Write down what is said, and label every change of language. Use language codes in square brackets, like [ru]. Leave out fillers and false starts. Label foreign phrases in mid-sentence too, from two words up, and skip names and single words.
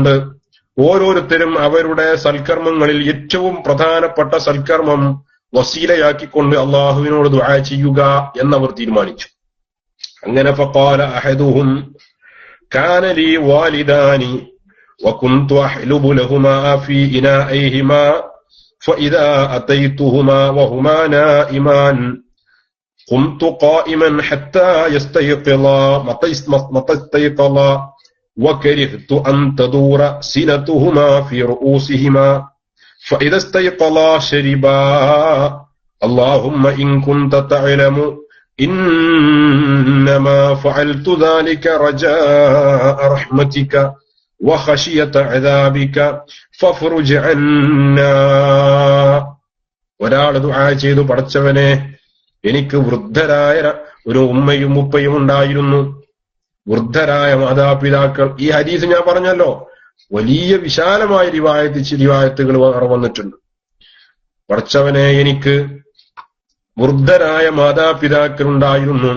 [ml] അതുകൊണ്ട് ഓരോരുത്തരും അവരുടെ സൽക്കർമ്മങ്ങളിൽ ഏറ്റവും പ്രധാനപ്പെട്ട സൽക്കർമ്മം വസീലയാക്കിക്കൊണ്ട് അള്ളാഹുവിനോട് ദുആ ചെയ്യുക എന്നവർ തീരുമാനിച്ചു. [ar] അങ്ങനെ فقال أحدهم كان لي والدان وكنت أحلب لهما في إنائهما فإذا أتيتهما وهما نائمان قمت قائما حتى يستيقظا متى استيقظا وكرهت أن تدور سنتهما في رؤوسهما فإذا استيقظا شربا اللهم إن كنت تعلم إنما فعلت ذلك رجاء رحمتك وخشية عذابك فافرج عنا. [ml] ഒരാൾ ദുആ ചെയ്തു, പടച്ചവനെ, എനിക്ക് വൃദ്ധരായ ഒരു ഉമ്മയും ഉപ്പയും ഉണ്ടായിരുന്നു, വൃദ്ധരായ മാതാപിതാക്കൾ. ഈ ഹദീസ് ഞാൻ പറഞ്ഞല്ലോ, വലിയ വിശാലമായ റിവായത്തുകൾ വന്നിട്ടുണ്ട്. പടച്ചവനെ, എനിക്ക് വൃദ്ധരായ മാതാപിതാക്കൾ ഉണ്ടായിരുന്നു.